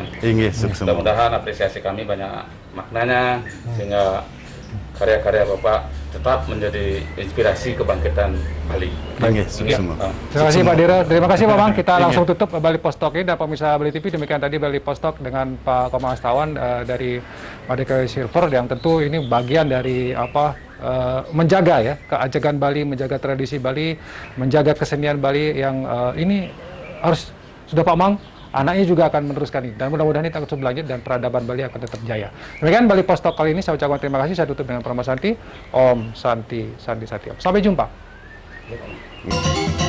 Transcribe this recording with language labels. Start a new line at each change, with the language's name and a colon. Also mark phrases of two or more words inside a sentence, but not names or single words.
Indonesian: Mudah-mudahan apresiasi kami banyak maknanya sehingga karya-karya Bapak tetap menjadi inspirasi kebangkitan Bali. Terima kasih Pak Dira, terima kasih Pak Mang. Kita langsung tutup Bali Pos Talk ini dan pemirsa Bali TV. Demikian tadi Bali Pos Talk dengan Pak Komang Astawan dari Merdeka Silver, yang tentu ini bagian dari menjaga ya keajegan Bali, menjaga tradisi Bali, menjaga kesenian Bali yang ini harus sudah Pak Mang, anaknya juga akan meneruskan ini, dan mudah-mudahan ini akan terus berlanjut dan peradaban Bali akan tetap jaya. Demikian Bali Pos Talk kali ini, saya ucapkan terima kasih. Saya tutup dengan Pramana Santi,
Sanskrit: Om Santi Santi Satyam.
Indonesian: Sampai jumpa.